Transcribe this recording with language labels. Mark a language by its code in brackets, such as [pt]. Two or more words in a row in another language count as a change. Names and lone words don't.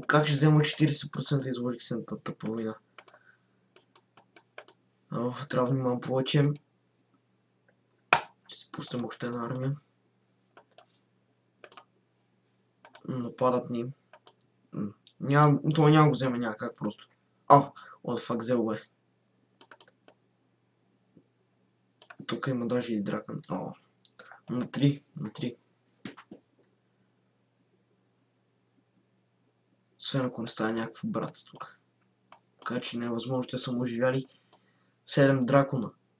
[bg] Как ще взема 40% изложих се на тази тъпа война? Трябва да внимавам повече. Ще си пуснем още една армия. Нападат ни. Това няма го вземе, няма как просто. [en] What the fuck, [bg] взел го е. Тук има даже и дракон. На 3. Освен ако не става някакво брат тук. Така че не е възможно, те са му оживяли 7 дракона.